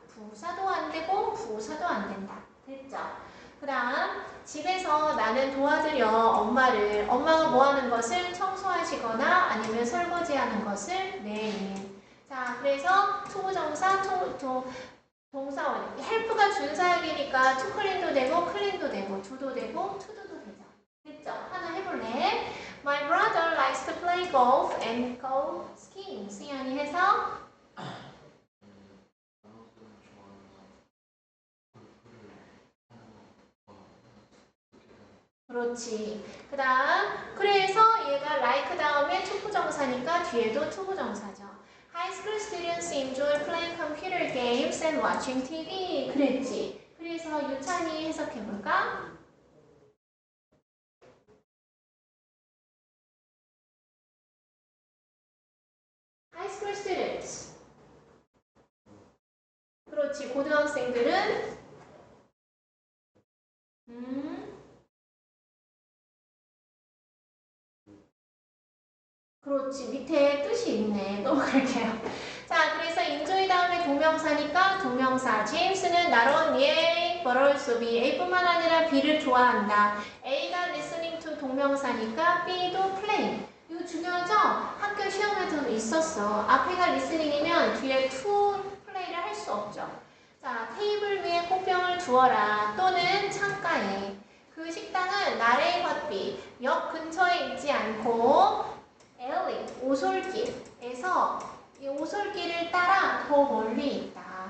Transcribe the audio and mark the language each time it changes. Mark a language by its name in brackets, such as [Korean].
[Korean] 부사도 안 되고 부사도 안 된다. 됐죠? 그 다음 집에서 나는 도와드려 엄마를. 엄마가 뭐 하는 것을 청소하시거나 아니면 설거지하는 것을 매일. 자, 그래서 투부정사, 동사원. 헬프가 준사역이니까 to clean도 되고 clean도 되고 do도 되고 to도도 되죠. 됐죠? 하나 해볼래? [English] My brother likes to play golf and go skiing. [Korean] 승현이 해서 그렇지. 그 다음 그래서 얘가 like 다음에 투부정사니까 뒤에도 투부정사죠. [English] High school students enjoy playing computer games and watching TV. [Korean] 그랬지. 그래서 유찬이 해석해볼까? [English] High school students. [Korean] 그렇지. 고등학생들은 그렇지. 밑에 뜻이 있네. 넘어갈게요. 자, 그래서 enjoy 다음에 동명사니까 동명사. [English] 제임스는 not only A, but also B. [Korean] A뿐만 아니라 B를 좋아한다. A가 listening to 동명사니까 B도 play. 이거 중요하죠? 학교 시험에도 있었어. 앞에가 listening이면 뒤에 to play를 할 수 없죠. 자, 테이블 위에 꽃병을 두어라. 또는 창가에. 그 식당은 나레이 헛비. 역 근처에 있지 않고 엘리, 오솔길에서 이 오솔길을 따라 더 멀리 있다.